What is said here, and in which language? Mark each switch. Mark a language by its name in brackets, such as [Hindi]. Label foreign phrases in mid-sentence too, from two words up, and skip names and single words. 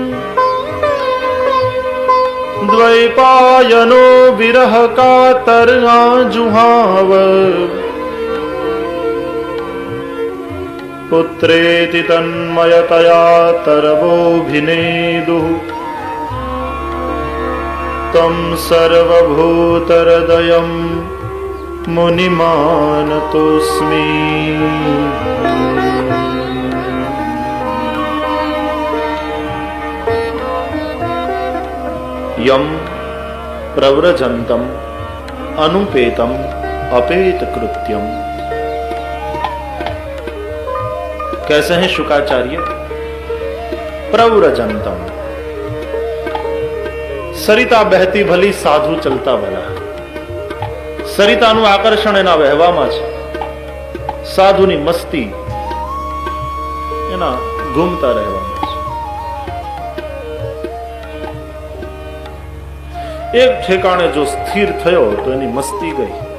[Sanskrit] દ્વૈપાયનો વિરહ કાતર્યા જુહાવ પુત્રેતિ તન્મયતયા તરવોભિનેદુઃ તમ સર્વભૂતહૃદયં મુનિમાનતોસ્મિ. यम प्रव्रजंतम अनुपेतम अपेत कृत्यम. [Hindi] कैसे हैं शुकाचार्य? प्रव्रजंतम, सरिता बहती भली साधु चलता भला. [Gujarati] સરિતાનું આકર્ષણ એના વહેવામાં છે, સાધુની મસ્તી એના ઘૂમતા રહેવામાં છે. એક ઠેકાણે જો સ્થિર થયો તો એની મસ્તી ગઈ.